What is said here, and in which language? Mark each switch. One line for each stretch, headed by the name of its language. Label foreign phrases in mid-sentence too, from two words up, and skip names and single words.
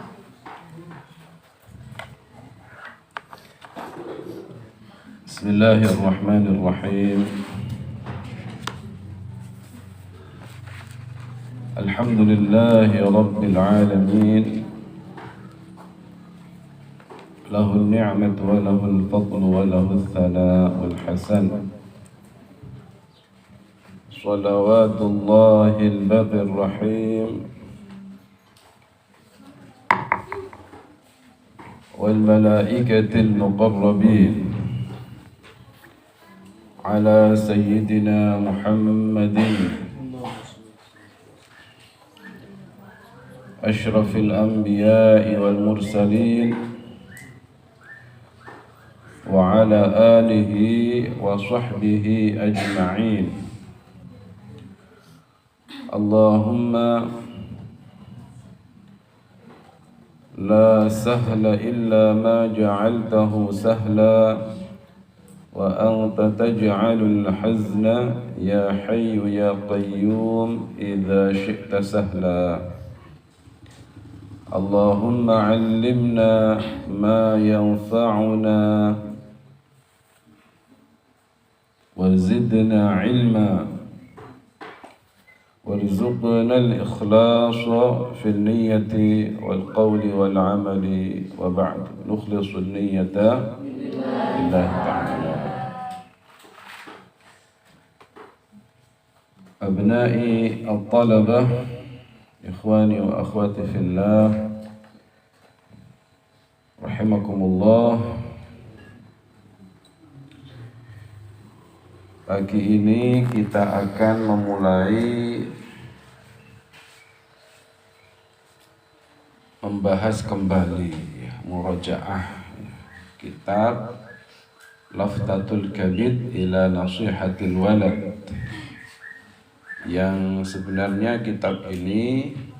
Arabic: بسم الله الرحمن الرحيم. الحمد لله رب العالمين. له النعمة وله الفضل وله الثناء الحسن. صلوات الله البر الرحيم والملائكة المقربين على سيدنا محمد أشرف الأنبياء والمرسلين وعلى آله وصحبه أجمعين. اللهم لا سهل إلا ما جعلته سهلا وأنت تجعل الحزن يا حي يا قيوم إذا شئت سهلا. اللهم علمنا ما ينفعنا وزدنا علما وارزقنا الإخلاص في النية والقول والعمل وبعد نخلص النية لله تعالى. أبنائي الطلبة إخواني وأخواتي في الله رحمكم الله.
Indonesian: Pagi ini kita akan memulai membahas kembali murajaah kitab Laftatul Kabid ila Nasihatil Walad, yang sebenarnya kitab ini